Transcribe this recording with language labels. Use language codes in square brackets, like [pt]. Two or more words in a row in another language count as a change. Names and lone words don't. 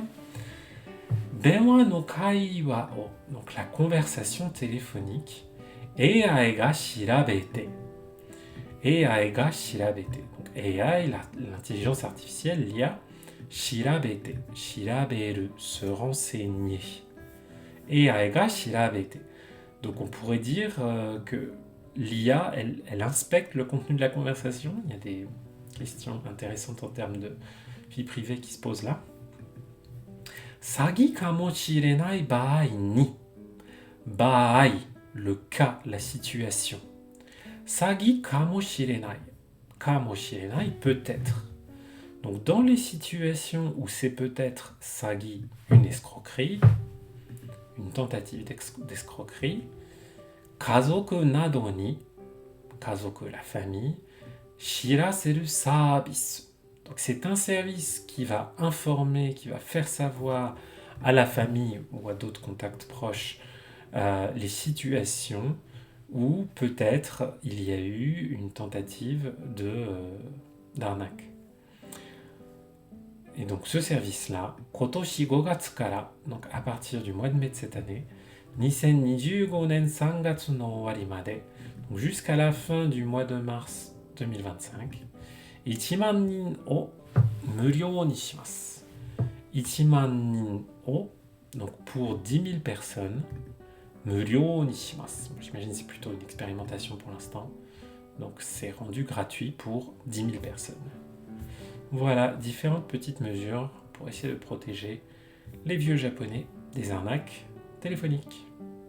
[ja] 電話の会話を, [fr] donc la conversation téléphonique. [ja] AIが調べて。AIが調べて. [fr] Donc AI, l'intelligence artificielle, l'IA. [ja] 調べて、調べる, [fr] se renseigner. [ja] AIが調べて. [fr] Donc on pourrait dire que l'IA, elle inspecte le contenu de la conversation. Il y a des questions intéressantes en termes de vie privée qui se posent là. [ja] 詐欺かもしれない場合に. Baai, [fr] le cas, la situation. [ja] 詐欺かもしれない。かもしれない, [fr] peut-être. Donc dans les situations où c'est peut-être sagi, une escroquerie, une tentative d'escroquerie, [ja] 家族などに、家族 [fr] la famille, [ja] 知らせるサービス. [fr] Donc c'est un service qui va informer, qui va faire savoir à la famille ou à d'autres contacts proches les situations où peut-être il y a eu une tentative d'arnaque. Et donc ce service-là, [ja] 今年5月から, [fr] donc à partir du mois de mai de cette année, [ja] 2025 年3月の終わりまで, [fr] donc jusqu'à la fin du mois de mars 2025, [ja] 1 万人を無料にします。1万人を, [fr] donc pour 10 000 personnes, [ja] 無料にします。 [fr] J'imagine que c'est plutôt une expérimentation pour l'instant. Donc c'est rendu gratuit pour 10 000 personnes. Voilà, différentes petites mesures pour essayer de protéger les vieux japonais des arnaques téléphoniques.